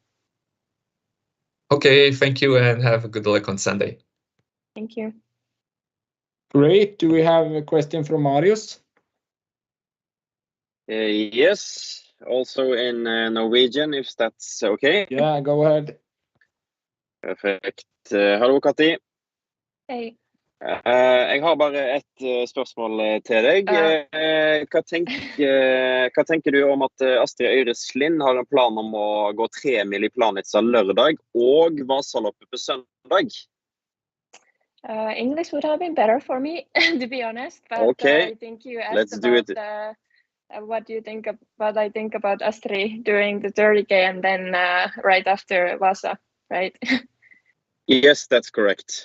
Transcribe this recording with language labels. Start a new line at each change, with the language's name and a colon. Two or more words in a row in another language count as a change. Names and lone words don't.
English: Okay, thank you and have a good luck on Sunday. Thank you. Great. Do we have a question from Marius? Yes, also in Norwegian, if that's okay. Yeah, go ahead.
Norwegian: Perfekt. Hallo, Kati. Hei. Jeg har bare et spørsmål til deg. Hva tenker du om at Astrid Øyres Lind har en plan om å gå 3 mil i Planica lørdag og Vasaloppet på søndag?
English: English would have been better for me, to be honest. But Okay, I think you asked let's do about it. what do you think what I think about Astrid doing the 30K and then right after Vasa, right? Yes, that's correct.